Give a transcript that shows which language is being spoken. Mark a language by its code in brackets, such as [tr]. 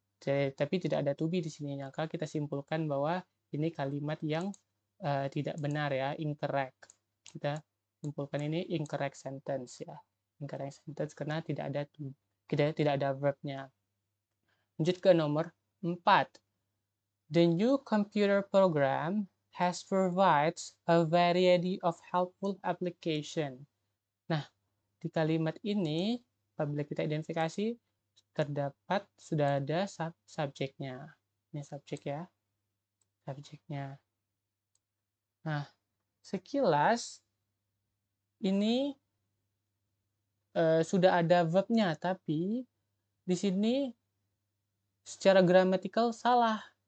[id] Tapi tidak ada to be di sini. Maka kita simpulkan bahwa ini kalimat yang tidak benar ya, incorrect. Kita simpulkan ini [en] incorrect sentence [id] ya. Incorrect sentence karena tidak ada verb-nya. Lanjut ke nomor 4. [en] The new computer program has provides a variety of helpful application. [id] Nah, di kalimat ini apabila kita identifikasi sudah ada subjeknya. Ini subjek ya. Subjeknya. Nah, sekilas ini sudah ada verb-nya, tapi di sini secara gramatikal salah.